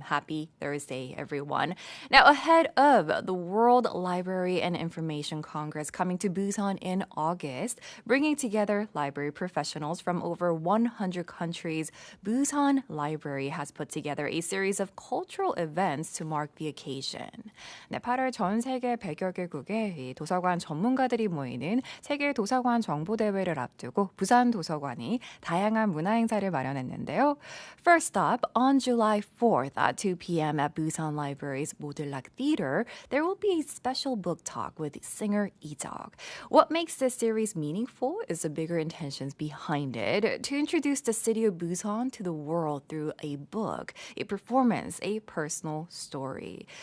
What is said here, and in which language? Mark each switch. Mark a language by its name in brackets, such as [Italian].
[English] Happy Thursday, everyone. Now, ahead of the World Library and Information Congress coming to Busan in August, bringing together library professionals from over 100 countries, Busan Library has put together a series of cultural events to mark the occasion. [Korean] 네, 8월 전 세계 100여 개국의 이 도서관 전문가들이 모이는 세계 도서관 정보대회를 앞두고 부산도서관이 다양한 문화행사를 마련했는데요. [English] First up, on July 4th at 2 p.m. at Busan Library's Modelak Theater, there will be a special book talk with singer Lee-jeok. What makes this series meaningful is the bigger intentions behind it, to introduce the city of Busan to the world through a book, a performance, a personal story.